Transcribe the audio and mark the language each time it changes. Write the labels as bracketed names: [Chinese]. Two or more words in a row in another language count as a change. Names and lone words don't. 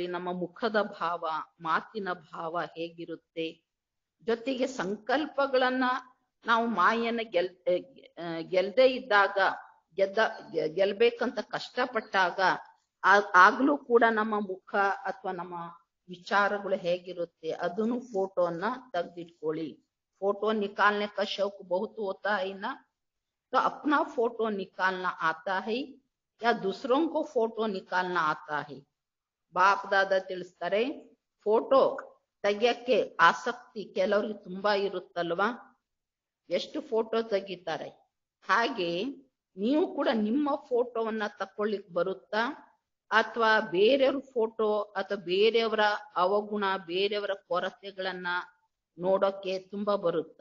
[Kannada] ನಮ್ಮ ಮುಖದ ಭಾವ ಮಾತಿನ ಭಾವ ಹೇಗಿರುತ್ತೆ, ಜೊತೆಗೆ ಸಂಕಲ್ಪಗಳನ್ನ ನಾವು ಮಾಯನ್ನ ಗೆಲ್ದೇ ಇದ್ದಾಗ ಗೆಲ್ಬೇಕಂತ ಕಷ್ಟಪಟ್ಟಾಗ ಆಗ್ಲೂ ಕೂಡ ನಮ್ಮ ಮುಖ ಅಥವಾ ನಮ್ಮ ವಿಚಾರಗಳು ಹೇಗಿರುತ್ತೆ ಅದನ್ನು ಫೋಟೋನ ತೆಗ್ದಿಟ್ಕೊಳ್ಳಿ. [Hindi] फोटो निकालने का शौक बहुत होता है ना, तो अपना फोटो निकालना आता है या दूसरों को फोटो निकालना आता है? [Kannada] ಬಾಪ್ ದಾದ ತಿಳಿಸ್ತಾರೆ, ಫೋಟೋ ತೆಗಿಯಕ್ಕೆ ಆಸಕ್ತಿ ಕೆಲವರಿಗೆ ತುಂಬಾ ಇರುತ್ತಲ್ವಾ, ಎಷ್ಟು ಫೋಟೋ ತೆಗಿತಾರೆ. ಹಾಗೆ ನೀವು ಕೂಡ ನಿಮ್ಮ ಫೋಟೋವನ್ನ ತಕೊಳ್ಳಿಕ್ ಬರುತ್ತಾ ಅಥವಾ ಬೇರೆಯವ್ರ ಫೋಟೋ ಅಥವಾ ಬೇರೆಯವರ ಅವಗುಣ ಬೇರೆಯವರ ಕೊರತೆಗಳನ್ನ ನೋಡೋಕೆ ತುಂಬಾ ಬರುತ್ತಾ?